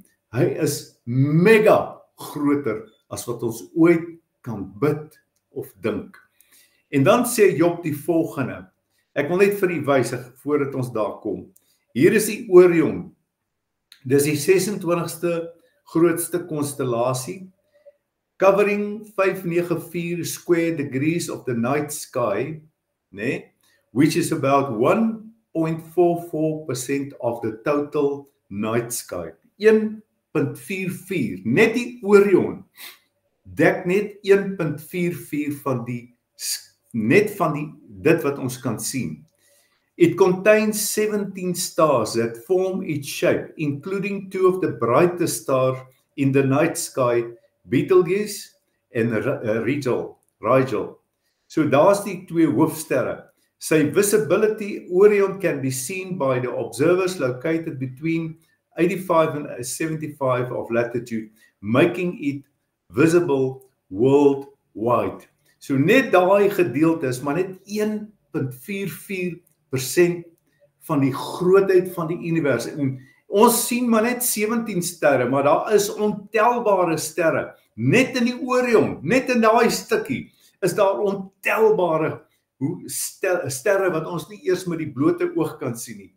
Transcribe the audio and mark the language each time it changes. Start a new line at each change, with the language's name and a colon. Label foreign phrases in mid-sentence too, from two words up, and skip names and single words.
Afrikaans: Hy is mega groter as wat ons ooit kan bid of dink. En dan sê Job die volgende. Ek wil net vir u wys voordat ons daar kom. Hier is die Orion. Dis die 26ste grootste konstellasie,
English: covering 594 square degrees of the night sky, which is about 1.44% of the total night sky. 1.44,
Afrikaans: net die Orion dek net 1.44 van dit wat ons kan sien.
English: It contains 17 stars that form its shape, including 2 of the brightest stars in the night sky, Betelgeuse en Rigel.
Afrikaans: So daar's die 2 hoofsterre.
English: Sy visibility, Orion, can be seen by the observers located between 85 and 75 of latitude, making it visible worldwide.
Afrikaans: So net daai gedeelte is maar net 1.44% van die grootheid van die univers. En ons sien maar net 17 sterre, maar daar is ontelbare sterre Net in die Orion, net in daai stukkie, is daar ontelbare sterre wat ons nie eers met die blote oog kan sien nie.